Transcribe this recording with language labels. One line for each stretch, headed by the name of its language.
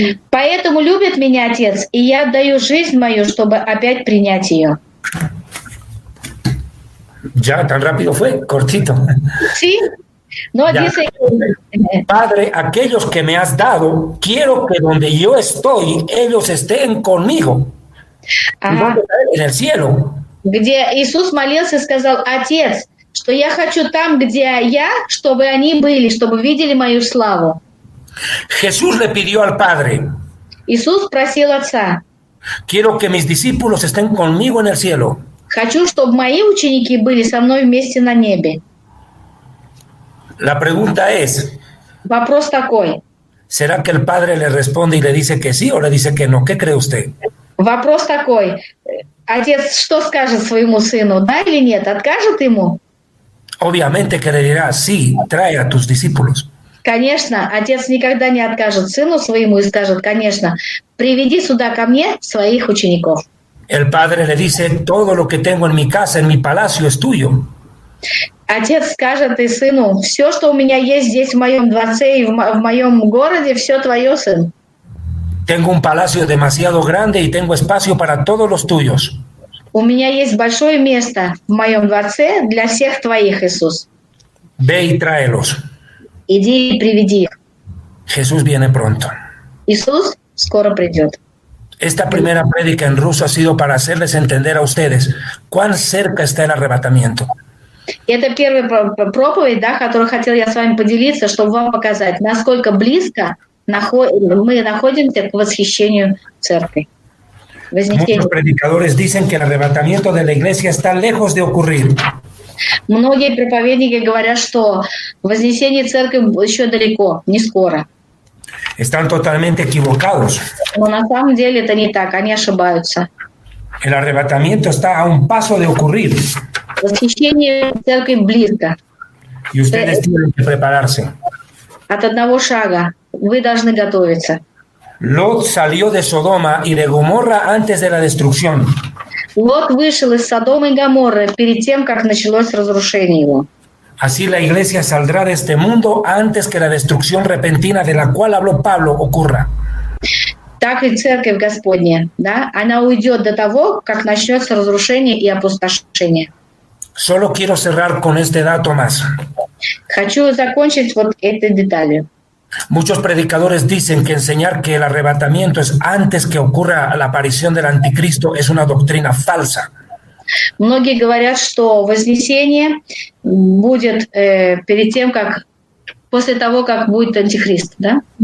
Russian: «Поэтому любит меня Отец, и я отдаю жизнь мою, чтобы опять принять ее».
Spanish: Ya, tan rápido fue, cortito. Sí, no Ya. dice... Padre, aquellos que me has dado, quiero que donde yo estoy, ellos estén conmigo. Ага. En el cielo.
Russian: Где Иисус молился и сказал: «Отец, что я хочу там, где я, чтобы они были, чтобы видели мою славу».
Spanish: Jesús le pidió al Padre,
Russian: Иисус просил Отца:
Spanish: quiero que mis discípulos estén conmigo en el cielo.
Russian: «Хочу, чтобы мои ученики были со мной вместе на небе».
Spanish: La pregunta es,
Russian: Вопрос такой.
Spanish: ¿será que el Padre le responde y le dice que sí o le dice que no? ¿Qué cree usted?
Russian: Вопрос такой. Отец что скажет своему сыну, да или нет? Откажет ему?
Spanish: Obviamente que le dirá, sí, trae a tus discípulos.
Russian: Конечно, отец никогда не откажет сыну своему и скажет: «Конечно, приведи сюда ко мне своих учеников».
Spanish: El Padre le dice, todo lo que tengo en mi casa, en mi palacio, es tuyo.
Russian: Отец скажет и сыну: «Все, что у меня есть здесь в моем дворце и в моем городе, все твое, сын».
Spanish: Tengo un palacio demasiado grande y tengo espacio para todos los tuyos.
Russian: У меня есть большое место в моем дворце для всех твоих, Иисус.
Spanish: Ve y tráelos.
Russian: Иди и приведи их.
Spanish: Jesús viene pronto.
Russian: Иисус скоро придет.
Spanish: Esta primera prédica en ruso ha sido para hacerles entender a ustedes cuán cerca está el arrebatamiento.
Russian: И это первая проповедь, да, которую хотел я с вами поделиться, чтобы вам показать, насколько близко мы находимся к восхищению церкви.
Spanish: Muchos predicadores dicen que el arrebatamiento de la iglesia está lejos de ocurrir.
Russian: Многие проповедники говорят, что вознесение церкви еще далеко, не скоро.
Spanish: Están totalmente equivocados.
Russian: Но на самом деле это не так, они ошибаются.
Spanish: El arrebatamiento está a un paso de ocurrir.
Russian: Восхищение церкви близко.
Spanish: Y ustedes tienen que prepararse.
Russian: От одного шага вы должны готовиться.
Spanish: Lot salió de Sodoma y de Gomorra antes de la destrucción.
Russian: Лот вышел из Содома и Гоморры перед тем, как началось разрушение его.
Spanish: Así la iglesia saldrá de este mundo antes que la destrucción repentina de la cual habló Pablo ocurra.
Russian: Так и церковь Господня, да, она уйдет до того, как начнется разрушение и опустошение.
Spanish: Solo quiero cerrar con este dato más.
Russian: Хочу закончить вот этой деталью.
Spanish: Muchos predicadores dicen que enseñar que el arrebatamiento es antes que ocurra la aparición del anticristo es una doctrina falsa.
Russian: Многие говорят, что вознесение будет перед тем, как после того, как будет антихрист, да?